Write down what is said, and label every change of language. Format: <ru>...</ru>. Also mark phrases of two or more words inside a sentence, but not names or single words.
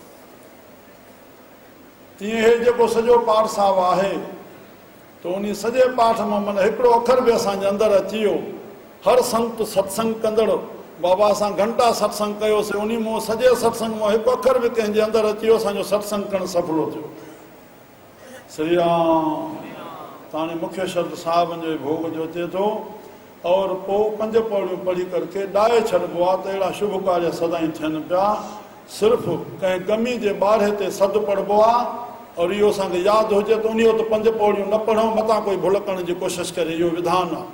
<sd>तीअं हे जेको सॼो पाठ साहब आहे तो उन सॼे पाठ मां मन हिकिड़ो अखर बि असांजे अंदरि अची वियो। हर संत सत्संग कंदड़ बाबा असां घंटा सत्संग कयोसीं, उन मां सॼे सत्संग मां हिकु अखर बि कंहिंजे अंदरि अची वियो, असांजो सत्संग करणु सफलो थियो। श्री राम। ताणे मुख्य शब्द साहबनि जो भोग जो अचे थो और पोइ 5 पौड़ियूं पढ़ी करके ॾाए छॾिबो आहे त अहिड़ा शुभ कार्य सदाईं थियनि पिया। सिर्फ़ु कंहिं गमी जे ॿारहे ते सदु पढ़िबो आहे और इहो असांखे यादि हुजे त उन ते 5 पौड़ियूं न पढ़ूं, मथां कोई भुल करण जी कोशिशि करे, इहो विधान आहे।</sd>